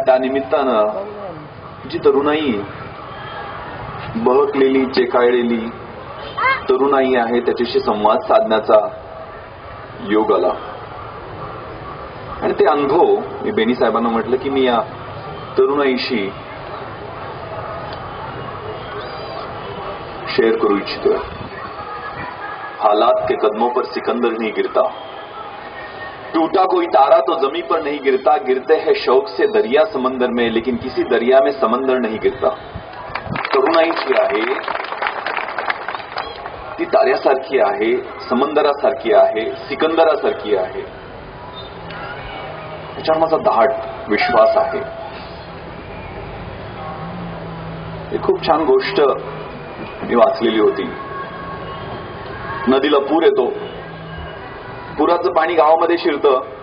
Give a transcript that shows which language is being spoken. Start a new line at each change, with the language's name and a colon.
Marathi: त्या निमित्तानं जी तरुणाई, बहकलेली, चेकाळलेली तरुणाई आहे त्याच्याशी संवाद साधण्याचा योग आला. आणि ते अनुभव मी बेनी साहेबांना म्हटलं की मी या तरुणाईशी शेयर करू इच्छितोय.
Hindi: हालात के कदमों पर सिकंदर नहीं गिरता, टूटा कोई तारा तो जमी पर नहीं गिरता, गिरते हैं शौक से दरिया समंदर में, लेकिन किसी दरिया में समंदर नहीं गिरता.
Marathi: तरुणाई जी आहे ती ताऱ्यासारखी आहे, समंदरासारखी आहे, सिकंदरासारखी आहे. त्याच्यावर माझा दाट विश्वास आहे. एक खूप छान गोष्ट मी वाचलेली होती. नदीला पूर येतो, पुराचं पाणी गावामध्ये शिरतं.